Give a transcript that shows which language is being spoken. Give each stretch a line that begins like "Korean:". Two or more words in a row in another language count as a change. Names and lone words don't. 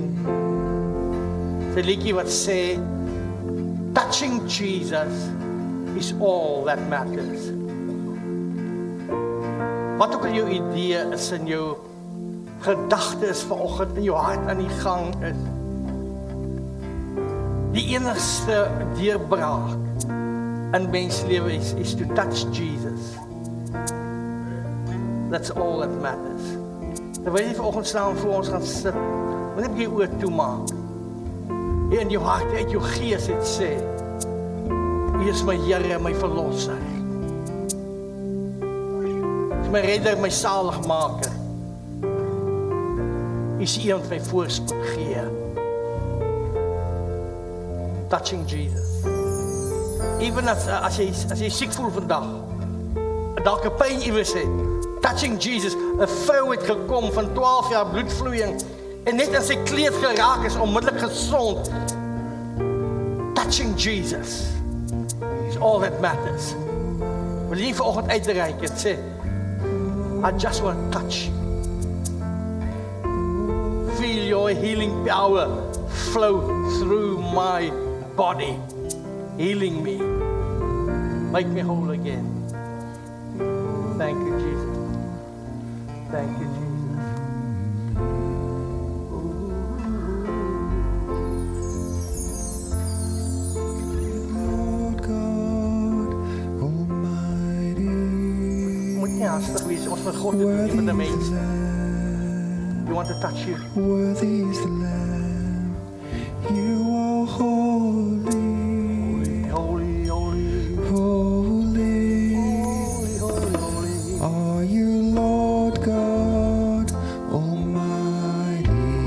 Afrikaans: Die liedjie wat sê,
English: touching Jesus is all that matters.
Afrikaans: Wat ook al jou idee is in jou gedagtes vanoggend in jou hart aan die gang is. Die enigste deurbraak in menslewe is
English: to touch Jesus.
Afrikaans: That's all that matters. Terwyl jy vanoggend staan voor ons gaan sit, wil ek jou oë toemaak. Jy in jou hart, uit jou gees het sê, U is my Here, my verlosser. U is my redder, my saligmaker. U is een wat my voorspoed gee.
English: Touching Jesus. Even as
Afrikaans: jy siek voel vandag, dalk 'n pyn iewers het,
English: touching Jesus,
Afrikaans: 'n vrou het gekom van 12 jaar bloedvloeiing en net in sy kleed geraak is onmiddellik gesond.
English: Touching Jesus is all that matters.
Afrikaans: Wil jy vanoggend uitreik en sê,
English: I just want to touch you. Feel your healing power flow through my body, healing me, make me whole again. Thank you, Jesus. Thank you, Jesus. Lord God Almighty.
Afrikaans: Moet nie haastig wees, ons met God het nie met 'n mens.
English: You want to touch you. Worthy is the Lamb. You are holy. Holy, holy, Holy holy. are you, Lord God Almighty.